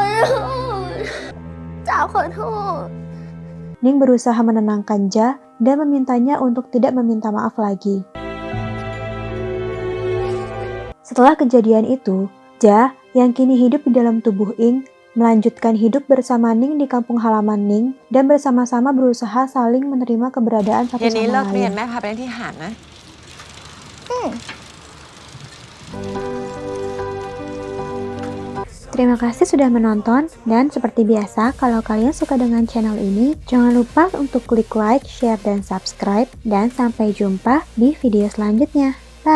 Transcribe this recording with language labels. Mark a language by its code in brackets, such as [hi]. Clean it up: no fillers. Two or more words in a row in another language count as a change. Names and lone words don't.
[id] Ning berusaha menenangkan Ja dan memintanya untuk tidak meminta maaf lagi. Setelah kejadian itu, Ja yang kini hidup di dalam tubuh Ing melanjutkan hidup bersama Ning di kampung halaman Ning, dan bersama-sama berusaha saling menerima keberadaan satu [th] เย็นนี้ [id] sama [th] เลิกเรียน [id] lain. [th] แม่พาไปเล่นที่หาดนะ [id] Terima kasih sudah menonton, dan seperti biasa, kalau kalian suka dengan channel ini, jangan lupa untuk klik [en] like, share, [id] dan subscribe, dan sampai jumpa di video selanjutnya.